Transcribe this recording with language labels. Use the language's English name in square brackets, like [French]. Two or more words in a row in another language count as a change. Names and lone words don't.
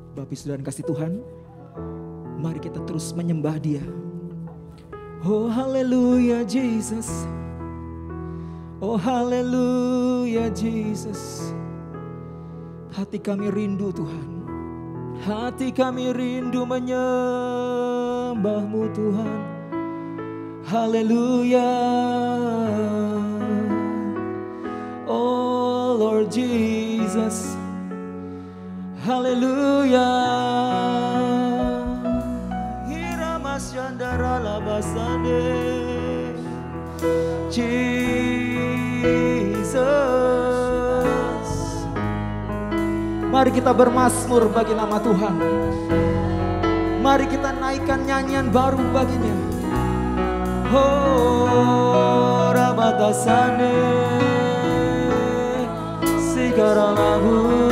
[Indonesian] Bapak Saudara kasih Tuhan, mari kita terus menyembah Dia. [English] Oh haleluya Jesus, oh haleluya Jesus. [Indonesian] Hati kami rindu Tuhan, hati kami rindu menyembah-Mu Tuhan. [English] Haleluya, oh Lord Jesus. Haleluya. Hiramas yandara labasande. Jesus. [Indonesian] Mari kita bermazmur bagi nama Tuhan. Mari kita naikkan nyanyian baru baginya. Oh rabatasane sigara labu.